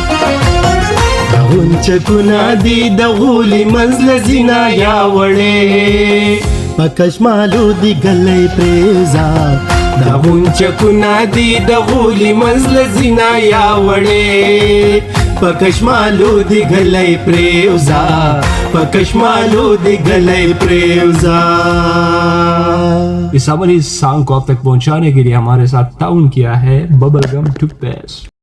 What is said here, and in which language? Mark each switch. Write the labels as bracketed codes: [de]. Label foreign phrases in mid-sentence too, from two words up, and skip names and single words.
[ps] غونچکونه دي د غولي منځ له زینا یا وړې په کشمالو دي ګلۍ پرېوځه دا غونچکونه دي د غولي منځ له زینا یا وړې په کشمالو دي ګلۍ پرېوځه په کشمالو دي ګلۍ پرېوځه [hi] इस सॉन्ग को आप तक पहुंचाने के लिए हमारे साथ टाउन किया है बबल गम टूथपेस्ट।